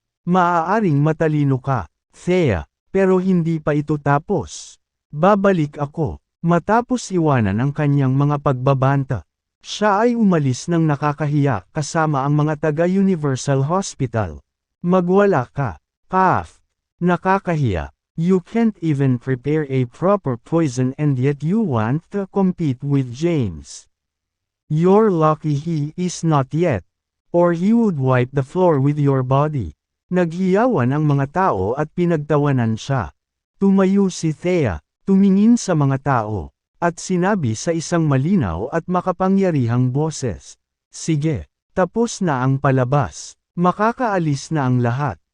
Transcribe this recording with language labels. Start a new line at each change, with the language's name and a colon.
Filipino: Maaaring matalino ka, Thea, pero hindi pa ito tapos. Babalik ako. Matapos iwanan ang kanyang mga pagbabanta, siya ay umalis ng nakakahiya kasama ang mga taga-Universal Hospital. Magwala ka, Paf. Nakakahiya.
English: You can't even prepare a proper poison and yet you want to compete with James. You're lucky he is not yet. Or he would wipe the floor with your body.
Filipino: Naghiyawan ang mga tao at pinagtawanan siya. Tumayo si Thea, tumingin sa mga tao, at sinabi sa isang malinaw at makapangyarihang boses. Sige, tapos na ang palabas. Makakaalis na ang lahat.